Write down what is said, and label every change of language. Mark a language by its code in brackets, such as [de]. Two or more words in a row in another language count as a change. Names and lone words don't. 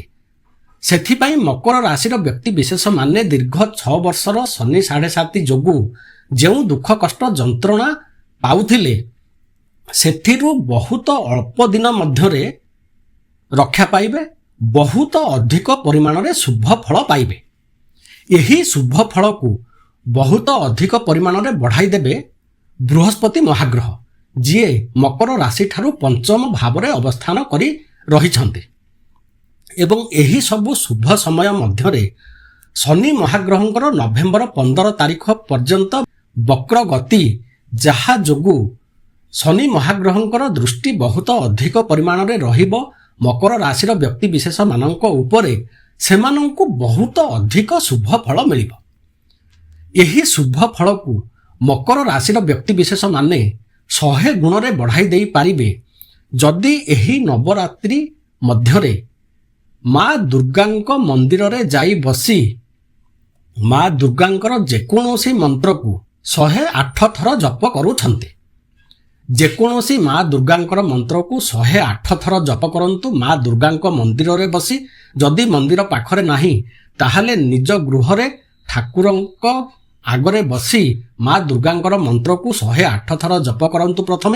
[or] ସେଥିପାଇଁ ମକର ରାଶି ବ୍ୟକ୍ତି ବିଶେଷ ମାନେ ଦୀର୍ଘ 6 ବର୍ଷର ଶନି 7.5 ଯୋଗୁଁ ଯେଉଁ ଦୁଃଖ କଷ୍ଟ ଯନ୍ତ୍ରଣା ପାଉଥିଲେ ସେଥିରୁ ବହୁତ ଅଳ୍ପ ଦିନ ମଧ୍ୟରେ ରକ୍ଷା ପାଇବେ, ବହୁତ ଅଧିକ ପରିମାଣ ରେ ଶୁଭ ଫଳ ପାଇବେ। ଏହି ଶୁଭ ଫଳ କୁ ବହୁତ ଅଧିକ ପରିମାଣ ରେ ବଢ଼ାଇ ଦେବେ ବୃହସ୍ପତି ମହାଗ୍ରହ ଯିଏ ମକର ରାଶି ଠାରୁ ପଞ୍ଚମ ଭାବ ରେ ଅବସ୍ଥାନ କରି ରହିଛନ୍ତି ଏବଂ ଏହି ସବୁ ଶୁଭ ସମୟ ମଧ୍ୟରେ ଶନି ମହାଗ୍ରହଙ୍କର ନଭେମ୍ବର 15 ତାରିଖ ପର୍ଯ୍ୟନ୍ତ ବକ୍ର ଗତି ଯାହା ଯୋଗୁଁ ଶନି ମହାଗ୍ରହଙ୍କର ଦୃଷ୍ଟି ବହୁତ ଅଧିକ ପରିମାଣ ରେ ରହିବ ମକର ରାଶି ବ୍ୟକ୍ତି ବିଶେଷ ମାନଙ୍କ ଉପରେ ସେମାନଙ୍କୁ ବହୁତ ଅଧିକ ଶୁଭ ଫଳ ମିଳିବ। ଏହି ଶୁଭ ଫଳ କୁ ମକର ରାଶି ବ୍ୟକ୍ତି ବିଶେଷ ମାନେ 100 ଗୁଣ ରେ ବଢ଼ାଇ ଦେଇ ପାରିବେ ଯଦି ଏହି ନବରାତ୍ରି ମଧ୍ୟରେ ମା ଦୁର୍ଗାଙ୍କ ମନ୍ଦିର ରେ ଯାଇ ବସି ମା ଦୁର୍ଗାଙ୍କର ଯେକୌଣସି ମନ୍ତ୍ର କୁ 108 ଥର ଜପ କରୁଛନ୍ତି। ଯେକୌଣସି ମା ଦୁର୍ଗାଙ୍କର ମନ୍ତ୍ରକୁ 108 ଥର ଜପ କରନ୍ତୁ ମା ଦୁର୍ଗାଙ୍କ ମନ୍ଦିରରେ ବସି। ଯଦି ମନ୍ଦିର ପାଖରେ ନାହିଁ ତାହେଲେ ନିଜ ଗୃହରେ ଠାକୁରଙ୍କ ଆଗରେ ବସି ମା ଦୁର୍ଗାଙ୍କର ମନ୍ତ୍ରକୁ 108 ଥର ଜପ କରନ୍ତୁ ପ୍ରଥମେ।